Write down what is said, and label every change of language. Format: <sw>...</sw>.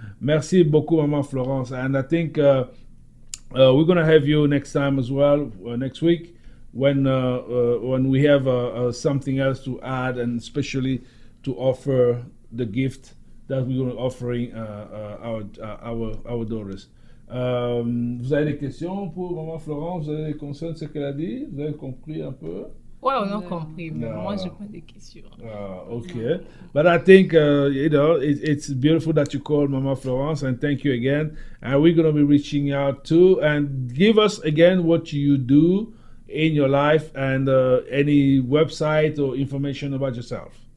<fr>Merci beaucoup, Maman Florence.</fr> <en>And I think we're going to have you next time as well, next week, when we have something else to add, and especially to offer the gift that we're going to offering our daughters.</en> <fr>Vous avez des questions pour Maman Florence? Vous avez des concerns ce qu'elle a dit? Vous avez compris un peu? Ouais, on a compris, mais moi, je n'ai pas de questions.</fr> <en>Okay. But I think, it's beautiful that you called Mama Florence, and thank you again. And we're going to be reaching out too. And give us again what you do in your life and any website or information about yourself.</en>